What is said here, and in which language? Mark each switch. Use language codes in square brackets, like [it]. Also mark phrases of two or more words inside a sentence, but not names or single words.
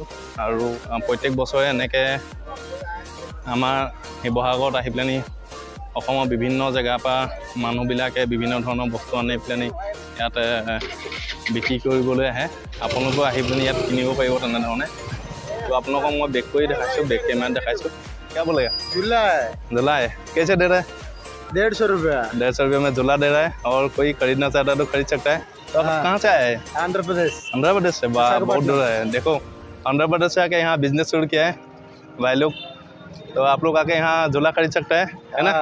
[as] আৰু প্ৰত্যেক বছৰে এনেকৈ আমাৰ শিৱসাগৰত আহি পেলানি অসমৰ বিভিন্ন জেগাৰ পৰা মানুহবিলাকে বিভিন্ন ধৰণৰ বস্তু আনি পেলানি ইয়াত বিক্ৰী কৰিবলৈ আহে। আপোনালোকেও আহি পেলানি ইয়াত কিনিব পাৰিব তেনেধৰণে। তো আপোনালোকক মই বেক কৰি দেখাইছোঁ, [en] back camera [as] দেখাইছোঁ। [hi] क्या बोलेगा? झूला है। कैसे दे रहा है? 150 रुपया। 150 रुपये में झूला दे रहा है। और कोई खरीदना चाहता है तो खरीद सकता है। तो हाँ। कहाँ से आया है? आंध्र प्रदेश। आंध्र प्रदेश से? वाह, बहुत दूर है। देखो आंध्र प्रदेश से आके यहाँ बिजनेस शुरू किया है भाई लोग। तो आप लोग आके यहाँ झूला खरीद सकते हैं, है ना?